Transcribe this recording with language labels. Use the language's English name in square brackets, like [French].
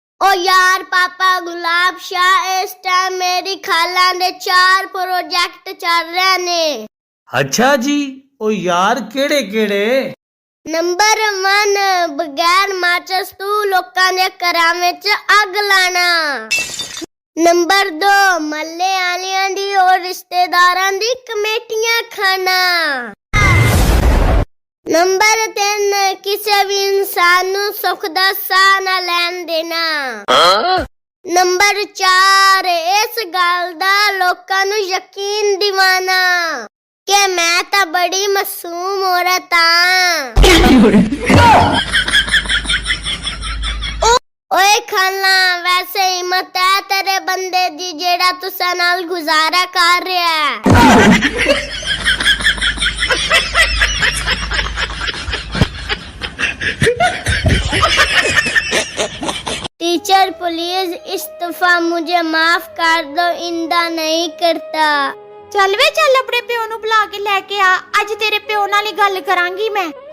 [Punjabi] ओ यार पापा गुलाब शाह, इस टाइम मेरी खाला दे 4 प्रोजेक्ट चल रहे ने। अच्छा जी, ओ यार केड़े केड़े? नंबर 1 बगैर माचिस तू लोकां दे घरां विच अग लाना। ਨੰਬਰ 2 ਮੱਲੇ ਵਾਲਿਆਂ ਦੀ ਔਰ ਰਿਸ਼ਤੇਦਾਰਾਂ ਦੀ ਕਮੇਟੀਆਂ ਖਾਣਾ। ਨੰਬਰ 3 ਕਿਸੇ ਵੀ ਇਨਸਾਨ ਨੂੰ ਸੁੱਖ ਦਾ ਸਾਹ ਨਾ ਲੈਣ ਦੇਣਾ। ਨੰਬਰ 4 ਇਸ ਗੱਲ ਦਾ ਲੋਕਾਂ ਨੂੰ ਯਕੀਨ ਦਿਵਾਣਾ ਕਿ ਮੈਂ ਤਾਂ ਬੜੀ ਮਾਸੂਮ ਔਰਤ ਹਾਂ। ਓਏ ਖਾਲਾ ਵੈਸੇ ਹਿੰਮਤ ਹੈ ਤੇਰੇ ਬੰਦੇ ਦੀ ਜਿਹੜਾ ਤੁਸਾਂ ਨਾਲ ਗੁਜ਼ਾਰਾ ਕਰ ਰਿਹਾ ਹੈ। [Urdu] टीचर प्लीज इस दफा मुझे माफ कर दो, इंदा नहीं करता। [Punjabi] ਚੱਲ ਵੇ ਚੱਲ ਆਪਣੇ ਪਿਓ ਨੂੰ ਬੁਲਾ ਕੇ ਲੈ ਕੇ ਆ, ਅੱਜ ਤੇਰੇ ਪਿਓ ਨਾਲ ਹੀ ਗੱਲ ਕਰਾਂਗੀ ਮੈਂ।